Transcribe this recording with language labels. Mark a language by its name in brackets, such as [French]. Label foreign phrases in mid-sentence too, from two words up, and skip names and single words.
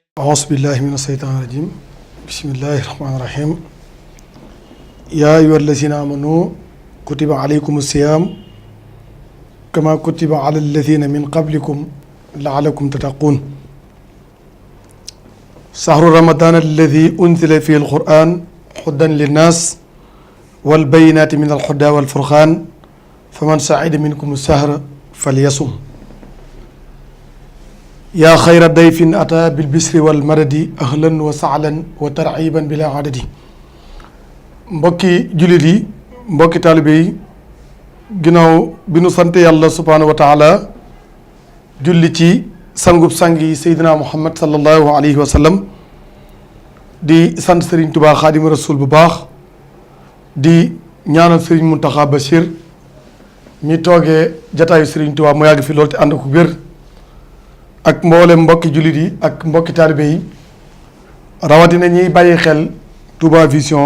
[Arabic] أعوذ بالله من الشيطان الرجيم بسم الله الرحمن الرحيم يا أيها الذين آمنوا كتب عليكم الصيام كما كتب على الذين من قبلكم لعلكم تتقون شهر رمضان الذي أنزل فيه القرآن هدى للناس والبينات من الهدى والفرقان فمن شهد منكم الشهر فليصم يا خير ضيف أتى بالبشر والمدد أهلا وسهلا وترحيبا بلا عدد [Wolof] mbokki jullit yi mbokki taalibe yi ginnaaw bi nu sant yàlla [Arabic] سبحانه وتعالى [Wolof] julli ci sangub sang yi seydina muhammad [Arabic] صلى الله عليه وسلم [Wolof] di sant Serigne Touba Xaadimu Rasul bu baax di ñaanal Serigne Mountakha Bachir mi toogee jataayu Serigne Touba mu yàgg fi loolu te ànd ko wér ak mboolem mbokki jullit yi ak mbokki taalibe yi rawatina ñiy bàyyi xel Touba Vision